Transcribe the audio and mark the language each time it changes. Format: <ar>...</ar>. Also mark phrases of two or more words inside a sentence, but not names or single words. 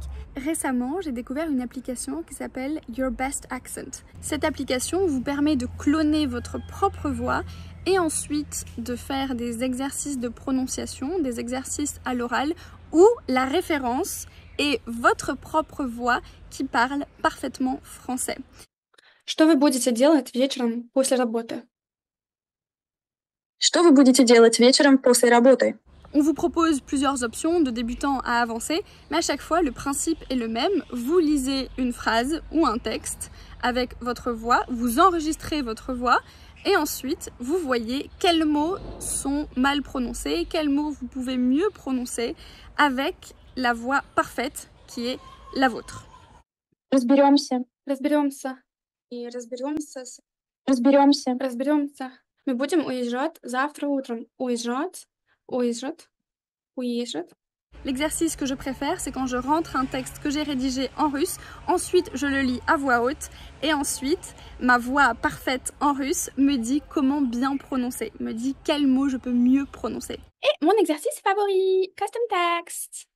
<fr>Récemment, j'ai découvert une application qui s'appelle Your Best Accent. Cette application vous permet de cloner votre propre voix et ensuite de faire des exercices de prononciation, des exercices à l'oral où la référence est votre propre voix qui parle parfaitement français.</fr> <ru>Что вы будете делать вечером после работы? Что вы будете делать вечером после работы?</ru> <fr>On vous propose plusieurs options de débutants à avancés, mais à chaque fois le principe est le même. Vous lisez une phrase ou un texte avec votre voix, vous enregistrez votre voix et ensuite vous voyez quels mots sont mal prononcés, quels mots vous pouvez mieux prononcer avec la voix parfaite qui est la vôtre.</fr> <ru>Разберемся. Разберемся. И разберемся. Разберемся. Разберемся. Мы будем уезжать завтра утром. Уезжать. Уезжать. Уезжать.</ru> <fr>L'exercice que je préfère, c'est quand je rentre un texte que j'ai rédigé en russe, ensuite je le lis à voix haute et ensuite ma voix parfaite en russe me dit comment bien prononcer, me dit quel mot je peux mieux prononcer. Et mon exercice favori,</fr> <en>custom text.</en>